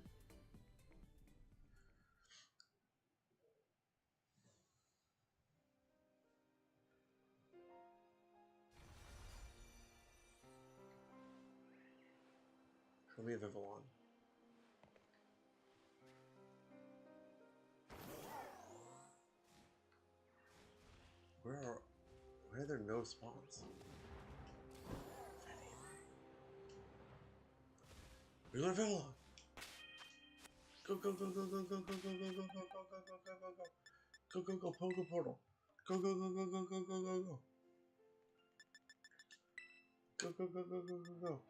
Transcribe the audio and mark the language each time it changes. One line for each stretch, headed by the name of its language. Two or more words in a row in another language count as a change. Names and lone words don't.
English: Show me a Vivillon. Where are there no spawns? We're going to Vivillon! Go, go, go, go, go, go, go, go, go, go, go, go, go, go, go, go, go, go, go, Pogo Portal. Go, go, go, go, go, go, go, go, go. Go, go, go, go, go, go, go.